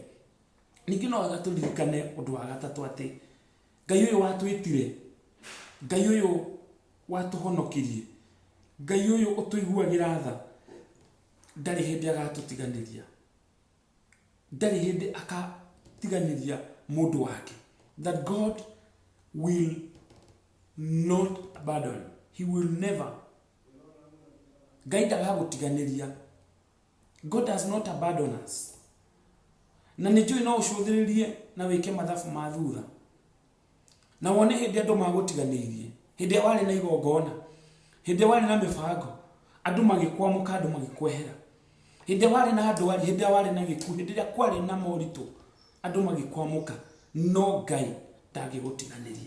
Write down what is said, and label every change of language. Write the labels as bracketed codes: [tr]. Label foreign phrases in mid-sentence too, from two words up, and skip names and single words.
[ki] Ningi no wega turirikane undu wa gatatu ati Ngai uyu watwitire, Ngai uyu watuhonokirie, Ngai uyu utuiguagira tha ndari hindi agatutiganiria, ndari hindi akatiganiria mundu wake. [en] That God will not abandon. He will never. [ki] Ngai ndagagutiganiria. [en] God does not abandon us. [ki] Na nijui no ucuthiririe na wike mathabu ma thutha na wone hindi andu magutiganirie, hindi wari na igongona, hindi wari na mibango, andu magikwamuka, andu magikwehera, hindi wari na andu wari, hindi wari na giku, hindi ria kwari na moritu, andu magikwamuka, no Ngai ndagigutiganiria.